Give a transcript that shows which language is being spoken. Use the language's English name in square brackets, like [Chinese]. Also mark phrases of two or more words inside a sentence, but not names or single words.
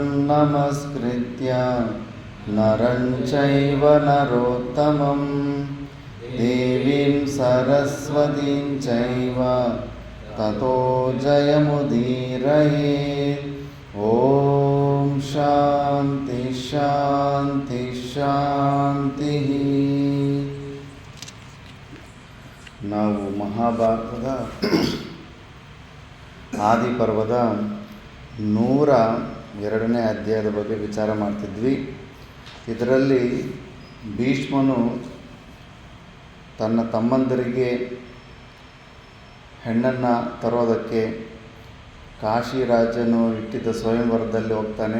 [Sanskrit] ನಮಸ್ಕೃತ್ಯ ನರಂ ಚೈವ ನರೋತ್ತಮಂ ದೇವೀಂ ಸರಸ್ವತೀಂ ಚೈವ ತತೋ ಜಯಮುದೀರಯೇತ್. ಓಂ ಶಾಂತಿ ಶಾಂತಿ ಶಾಂತಿ. [Kannada] ನಾವು ಮಹಾಭಾರತದ ಆದಿಪರ್ವದ 102ನೇ ಅಧ್ಯಾಯದ ಬಗ್ಗೆ ವಿಚಾರ ಮಾಡ್ತಿದ್ವಿ. ಇದರಲ್ಲಿ ಭೀಷ್ಮನು ತನ್ನ ತಮ್ಮಂದರಿಗೆ ಹೆಣ್ಣನ್ನು ತರೋದಕ್ಕೆ ಕಾಶಿರಾಜನು ಇಟ್ಟಿದ್ದ ಸ್ವಯಂವರದಲ್ಲಿ ಹೋಗ್ತಾನೆ.